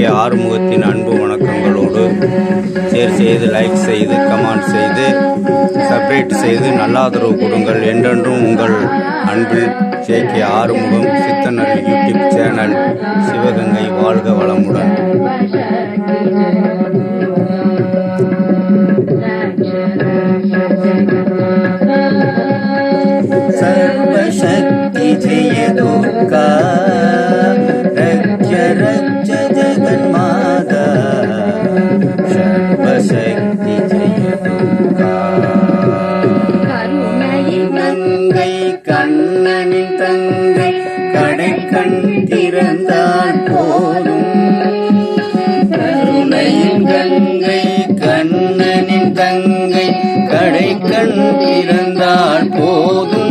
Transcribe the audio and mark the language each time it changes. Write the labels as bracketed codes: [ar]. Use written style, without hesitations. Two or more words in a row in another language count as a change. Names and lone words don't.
[ta] ஆறுமுகத்தின் அன்பு வணக்கங்களோடு ஷேர் செய்து, லைக் செய்து, கமெண்ட் செய்து, சப்ஸ்கிரைப் செய்து நல்லாதரவு கொடுங்கள். என்றென்றும் உங்கள் அன்பில் ஜே.கே. ஆறுமுகம், சித்தனரில் யூடியூப் சேனல். சிவகங்கை வாழ்க வளமுடன். [sa] सर्वशक्ति जय दुर्गा, रक्ष रक्ष जगन्माता. सर्वशक्ति जय दुर्गा. [ta] கருணையின் கங்கை கண்ணனின் தங்கை, கடை கண் திறந்தால் போதும். கருணையின் கங்கை கண்ணனின் தங்கை, கடை கண் திறந்தால் போதும்.